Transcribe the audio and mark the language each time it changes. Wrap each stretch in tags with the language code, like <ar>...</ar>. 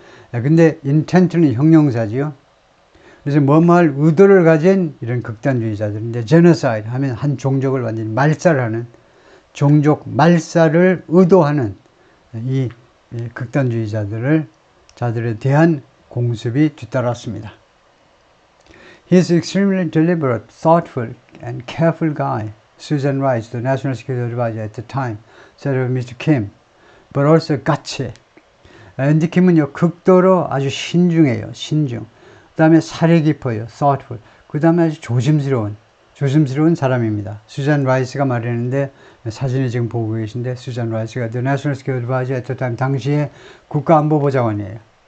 <ko>근데 intent는 형용사지요. 그래서 뭐뭐할 의도를 가진 이런 극단주의자들인데 genocide 하면 한 종족을 완전히 말살하는 종족 말살을 의도하는 이 극단주의자들에 대한 공습이 뒤따랐습니다.</ko> <en>He is extremely deliberate, thoughtful, and careful guy. Susan Rice, the National Security Advisor at the time, said of Mr. Kim, but also gutsy.</en> <ko>앤디 킴은요 극도로 아주 신중해요. 신중. 그 다음에 살이 깊어요. thoughtful. 그 다음에 아주 조심스러운 사람입니다. 수잔 라이스가 말했는데 사진을 지금 보고 계신데 수잔 라이스가</ko> <en>The National Security Advisor at the time</en> <ko>당시에 국가안보보좌관이에요.</ko>